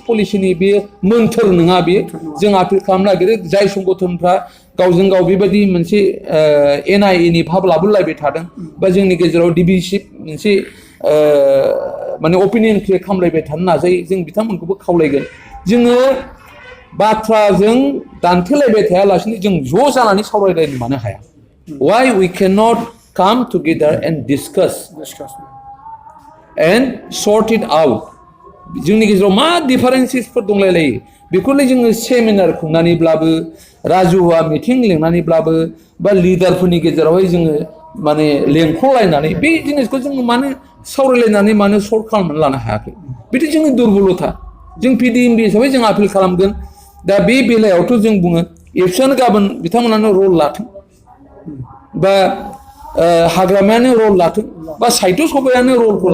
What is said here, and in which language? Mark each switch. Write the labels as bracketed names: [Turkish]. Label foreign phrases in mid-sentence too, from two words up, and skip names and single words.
[Bodo] पलिसिनि बे मोन्थोर नङा बेयो जों आपिल खालामनो नागिरो जाय संगठनफ्रा गावजों गाव बेबायदि मोनसे एना-एनि भाब लाबोलायबाय थादों बा जोंनि गेजेराव डिभिसिभ मोनसे माने [English] opinion create [Bodo] खालामलायबाय थानो नाजायो जों बिथांमोनखौबो खावलायगोन जोङो बाथ्राजों दान्थेलायबाय थायालासिनो जों ज' जानानै सावरायलायनो मानो हाया [English] why we cannot come together and discuss and sort it out [Bodo] जोंनि गेजेराव मा डिफारेन्सेसफोर दंलायलायो बेखौलाय जोङो सेमिनार खुंनानैब्लाबो राजुहुवा मिटिं लिंनानैब्लाबो बा लिडारफोरनि गेजेरावहाय जोङो माने लेंख'लायनानै बे जिनिसखौ जोङो मानो सावरायलायनानै मानो सल्भ खालामनानै लानो हायाखै बेथ' जोंनि दुरबलथा जों पिडिएमबि हिसाबै जों आपिल खालामगोन दा बे बेलायावथ' जों बुङो एबसुआनो गाबोन बिथांमोनानो रल लाथों बा हाग्रामायानो रल लाथों बा साहित्य सभायानो रलखौ